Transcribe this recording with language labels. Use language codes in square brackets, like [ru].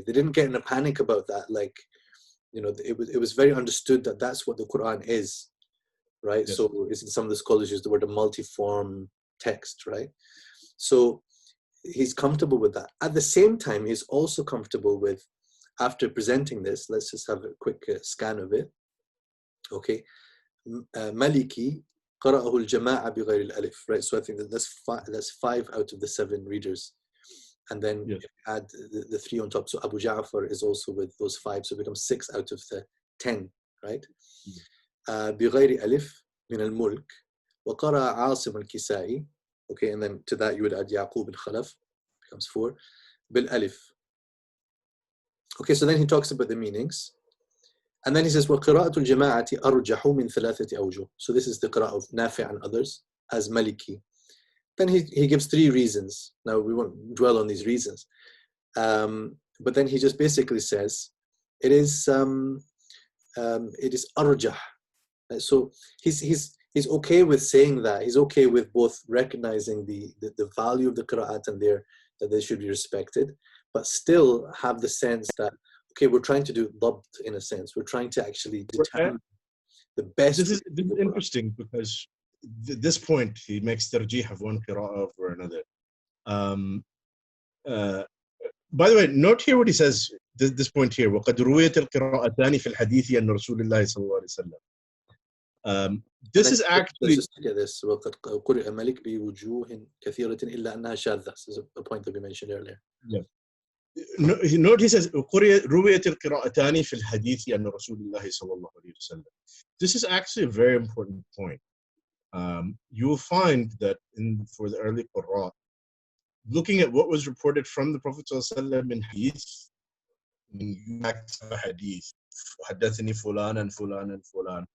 [en] They didn't get in a panic about that, like, it was very understood that that's what the Quran is, right? Yes. So some of the scholars use the word a multiform text, right? So he's comfortable with that. At the same time, he's also comfortable with, after presenting this, let's just have a quick scan of it. Okay, [ar] Maliki قرأه الجماعة بغير الألف, [en] right? So I think that's 5 out of the 7 readers. And then if you add the 3 on top, so Abu Ja'far is also with those 5, so it becomes 6 out of the 10, right? [ar] بغير ألف من الملك وقرأ عاصم الكسائي, [en] okay, and then to that you would add Yaqub al-Khalaf, becomes 4, [ar] بالألف. [en] Okay, so then he talks about the meanings. And then he says, [ar] وَقِرَاءَةُ الْجَمَاعَةِ أَرْجَحُ مِنْ ثَلَاثَةِ أَوْجُهٍ. [en] So this is the qira'ah of Nafi' and others as Maliki. Then he gives 3 reasons. Now we won't dwell on these reasons. But then he just basically says, it is arjah. So he's he's okay with saying that. He's okay with both recognizing the value of the qira'at and that they should be respected, but still have the sense that, okay, we're trying to do dabt in a sense. We're trying to actually determine the best. This is interesting because this point he makes tarjih of one qira'ah over another. By the way, note here what he says. This point here. [ar] وقد رويت القراءتان في الحديث عن رسول الله صلى الله عليه وسلم. [en] This is actually. Let's just get this. [ar] وقد قرئ ملك بوجوه كثيرة إلا أنها شاذة. [en] This is a point that we mentioned earlier. Yeah. Note he says [ar] رويت القراءتان في الحديث عن رسول الله صلى الله عليه وسلم. [en] This is actually a very important point. You will find that for the early Qur'an, looking at what was reported from the Prophet ﷺ in hadith, hadith, [ar] حدثني فلان [en] and fulan and fulan.